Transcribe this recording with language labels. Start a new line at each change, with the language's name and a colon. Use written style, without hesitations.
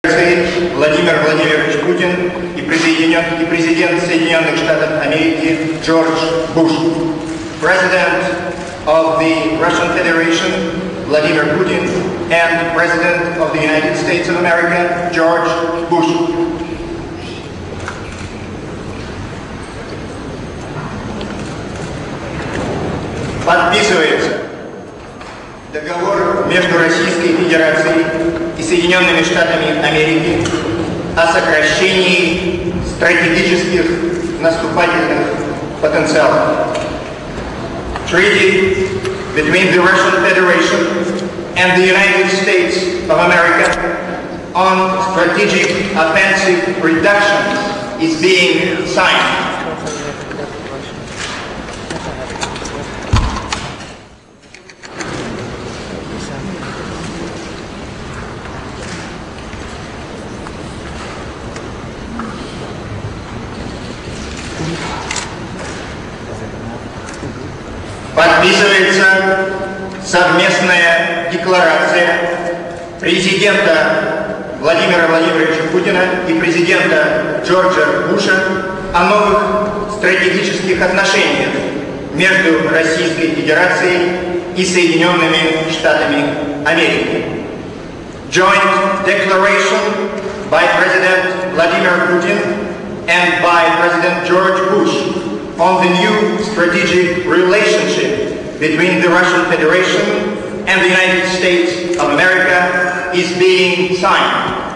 Russian: Владимир Владимирович Путин и президент Соединенных Штатов Америки Джордж Буш.
English: President of the Russian Federation Vladimir Putin and President of the United States of America George Bush.
Russian: Подписывается договор между Российской Федерацией и Соединенными Штатами Америки о сокращении стратегических наступательных потенциалов.
English: Treaty between the Russian Federation and the United States of America on strategic offensive reductions is being signed.
Russian: Подписывается совместная декларация президента Владимира Владимировича Путина и президента Джорджа Буша о новых стратегических отношениях между Российской Федерацией и Соединенными Штатами Америки.
English: Joint declaration by President Vladimir Putin and by President George Bush on the new strategic relationship between the Russian Federation and the United States of America is being signed.